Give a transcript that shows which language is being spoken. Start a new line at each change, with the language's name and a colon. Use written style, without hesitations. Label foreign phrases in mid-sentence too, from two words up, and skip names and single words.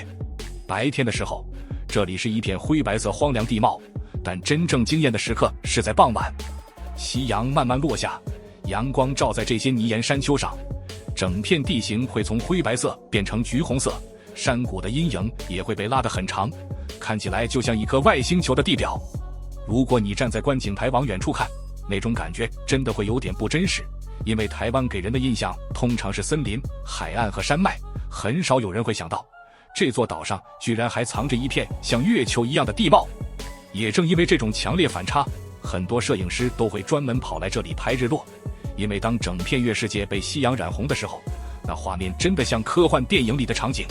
Chinese: 白天的時候，這裡是一片灰白色荒涼地貌，但真正驚豔的時刻是在傍晚，夕陽慢慢落下，陽光照在這些泥岩山丘上，整片地形會從灰白色變成橘紅色，山谷的陰影也會被拉得很長，看起來就像一顆外星球的地表。如果你站在觀景台往遠處看，那種感覺真的會有點不真實，因為台灣給人的印象通常是森林、海岸和山脈，很少有人會想到這座島上居然還藏着一片像月球一樣的地貌。也正因為這種強烈反差，很多攝影師都會專門跑來這裡拍日落，因為當整片月世界被夕陽染紅的時候，那畫面真的像科幻電影裡的場景。